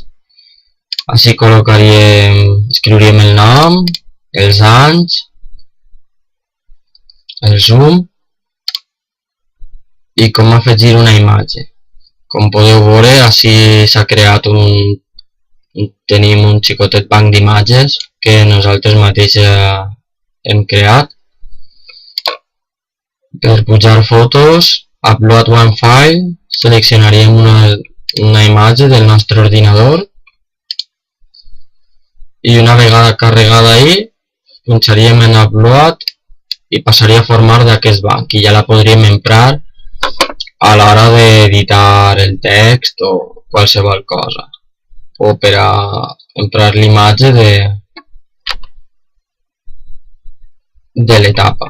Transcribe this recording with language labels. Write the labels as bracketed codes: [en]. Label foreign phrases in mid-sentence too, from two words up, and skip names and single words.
[ca] Així escriuríem el nom, els anys, el zoom i com afegir una imatge. Com podeu veure, així s'ha creat tenim un xicotet banc d'imatges que nosaltres mateixos hem creat. Per pujar fotos, [en] upload one file, [ca] seleccionaríem una imatge del nostre ordinador i una vegada carregada ahí, punxaríem en upload i passaria a formar d'aquest banc i ja la podríem emprar a l'hora d'editar el text o qualsevol cosa, o per a emprar l'imatge de l'etapa.